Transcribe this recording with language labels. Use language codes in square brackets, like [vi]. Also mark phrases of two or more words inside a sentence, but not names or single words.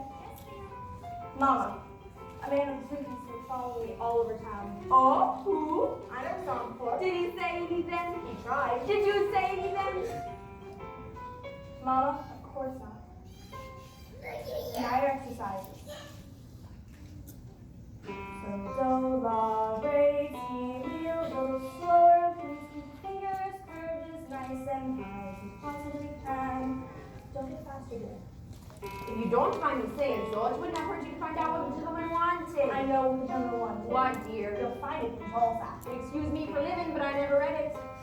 [en] Mama, a man with 2 pieces been following me all over town. Oh, who? I never saw him before. Did he say anything? He tried. Did you say anything? Mama, of course not. Night exercises. So, la, re, si, mi, a little slower, please keep fingers curved as nice and high as you possibly can. Don't get faster, dear. If you don't mind me saying so, it wouldn't have hurt you to find out what the gentleman wanted. I know what the gentleman wanted. What, dear? You'll find it in tall facts. Excuse me for living, but I never read it.